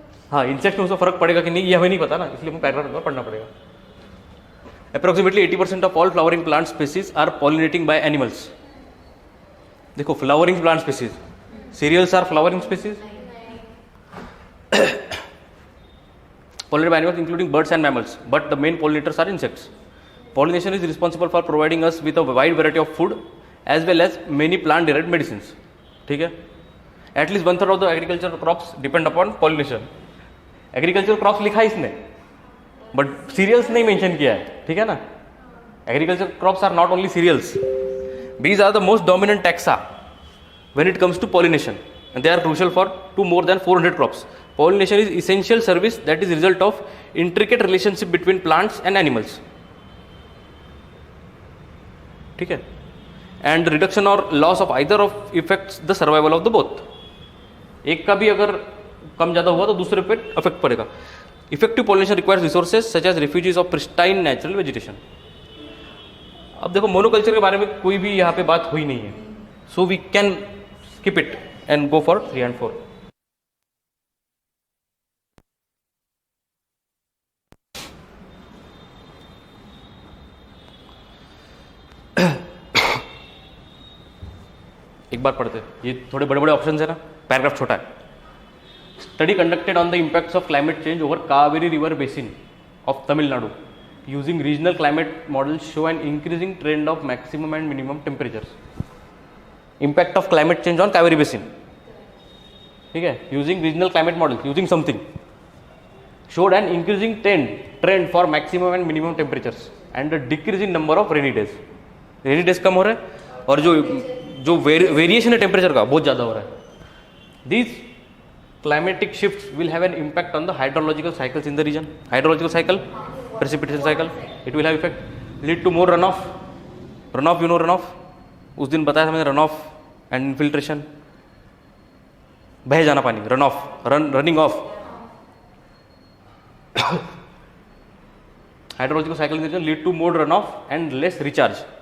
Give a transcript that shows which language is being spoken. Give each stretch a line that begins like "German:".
Hindi: हाँ, इंसेक्ट में उसका फर्क पड़ेगा कि नहीं ये हमें नहीं पता ना, इसलिए हमें पैराग्राफ पढ़ना पड़ेगा।
English: Approximately 80% of all flowering plant species are pollinating by animals. देखो flowering plant species, cereals are flowering species, pollinated by animals including birds and mammals, but the main pollinators are insects. Pollination is responsible for providing us with a wide variety of food as well as many plant derived medicines.
Hindi: ठीक है?
English: At least 1/3 of the agricultural crops depend upon pollination.
Hindi: Agricultural crops लिखा है इसने, but cereals नहीं mention किया है, ठीक है ना?
English: Agricultural crops are not only cereals. Bees are the most dominant taxa when it comes to pollination, and they are crucial for to more than 400 crops. Pollination is essential service that is result of intricate relationship between plants and animals.
Hindi: ठीक है?
English: And reduction or loss of either of affects the survival of the both.
Hindi: एक का भी अगर कम ज़्यादा हुआ तो दूसरे पे अफेक्ट पड़ेगा।
English: Effective pollination requires resources such as refuges of pristine natural vegetation.
Hindi: अब देखो मोनोकल्चर के बारे में कोई भी यहाँ पे बात हुई नहीं है,
English: so we can skip it and go for 3 and 4.
Hindi: एक बार पढ़ते, ये थोड़े बड़े बड़े ऑप्शन है ना, पैराग्राफ छोटा है।
English: Study conducted on the impacts of climate change over Kaveri river basin of Tamil Nadu using regional climate models show an increasing trend of maximum and minimum temperatures. Impact of climate change on Kaveri basin, ठीक है, using regional climate models, using something showed an increasing trend for maximum and minimum temperatures and a decrease in number of rainy days.
Hindi: Rainy days कम हो रहा है और जो variation है temperature का बहुत ज़्यादा हो रहा है।
English: These climatic shifts will have an impact on the hydrological cycles in the region. Hydrological cycle, precipitation cycle, it will have effect, lead to more runoff. Runoff, you know runoff?
Hindi: उस दिन बताया था मैंने
English: runoff and infiltration,
Hindi: बह जाना पानी,
English: runoff, running off. Hydrological cycle in the region lead to more runoff and less recharge.